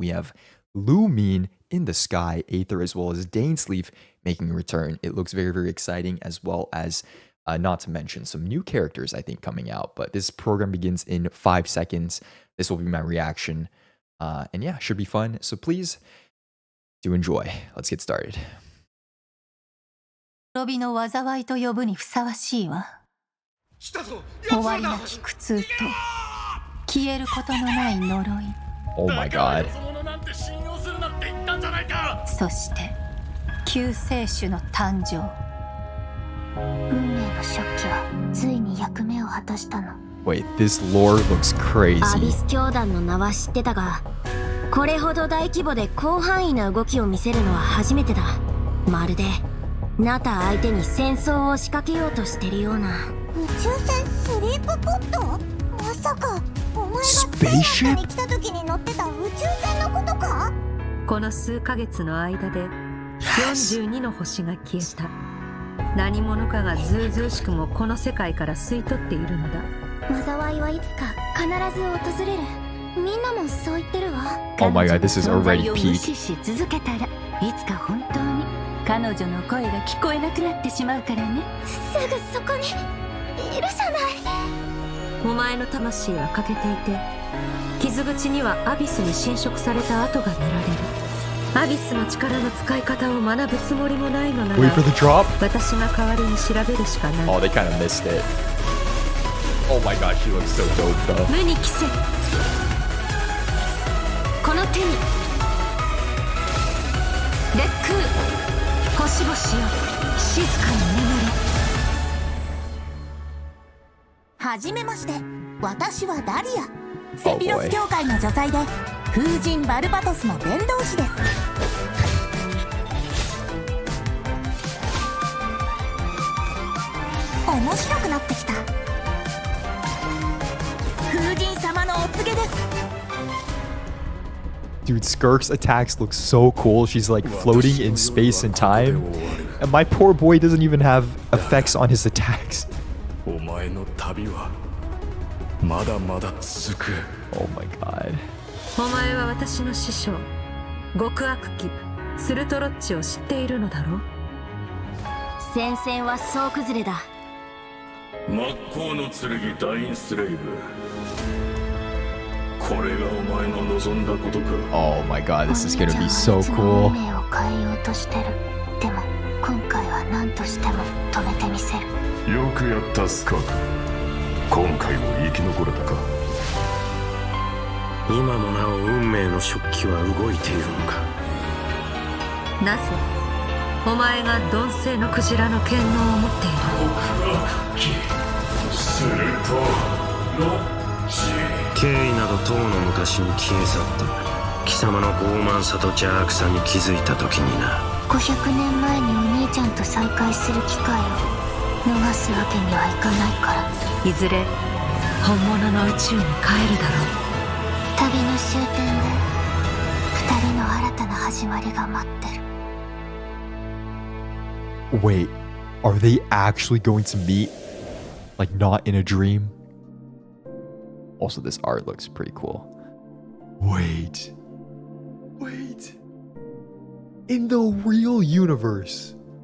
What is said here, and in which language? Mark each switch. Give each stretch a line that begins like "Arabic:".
English: We have Lumin in the sky, Aether, as well as Dainsleif making a return. It looks very, very exciting, as well as, not to mention, some new characters, I think, coming out. But this program begins in 5 seconds. This will be my reaction, and yeah, should be fun. So please do enjoy. Let's get started.
Japanese: 滅びの災いと呼ぶにふさわしいわ。終わりなき苦痛と消えることのない呪い。
English: Oh my god.
Japanese: そして救世主の誕生。運命の食器はついに役目を果たしたの。
English: Wait, this lore looks crazy.
Japanese: アビス教団の名は知ってたが、これほど大規模で広範囲な動きを見せるのは初めてだ。まるでナタ相手に戦争を仕掛けようとしてるような。宇宙船スリープポット？まさかお前がペンナに来た時に乗ってた宇宙船のことか？この数ヶ月の間で42の星が消えた。何者かがずうずうしくもこの世界から吸い取っているのだ。災いはいつか必ず訪れる。みんなもそう言ってるわ。
English: Oh my god, this is already
Japanese: 無
English: peak.
Japanese: 視し続けたらいつか本当に彼女の声が聞こえなくなってしまうからね。すぐそこにいるじゃない。お前の魂は欠けていて、傷口にはアビスに侵食された跡が見られる。アビスの力の使い方を学ぶつもりもないのなら、
English: Wait for the drop?
Japanese: 私が代わりに調べるしかない。
English: Oh, they kind of missed it. Oh my god, she looks so dope though.
Japanese: 無に着せ、この手に烈空、星々よ静かに眠れ。はじめまして、私はダリア。セピロス教会の女才で風神バルバトスの伝道師です。面白くなってきた。風神様のお告げです。
English: Dude, Skirk's attacks look so cool. She's like floating in space and time. And my poor boy doesn't even have effects on his attacks.
Japanese: お前の旅はまだまだ続く。
English: Oh my god.
Japanese: お前は私の師匠、極悪鬼スルトロッチを知っているのだろう。戦線は総崩れだ。真っ向の剣ダインスレイブ。これがお前の望んだことか。
English: Oh my god, this is gonna be so cool.
Japanese: 運命を変えようとしてる。でも今回は何としても止めてみせる。よくやったスカーク。今回も生き残れたか。今もなお運命の食器は動いているのか。なぜお前が鈍性のクジラの権能を持っている。極悪鬼スルトロッチ。経緯などとうの昔に消え去った。貴様の傲慢さと邪悪さに気づいた時にな。 500年前にお兄ちゃんと再会する機会を逃すわけにはいかないから。いずれ本物の宇宙に帰るだろう。旅の終点で2人の新たな始まりが待ってる。
English: Wait, are they actually going to meet? Like not in a dream? Also, this art looks pretty cool. Wait. In the real universe.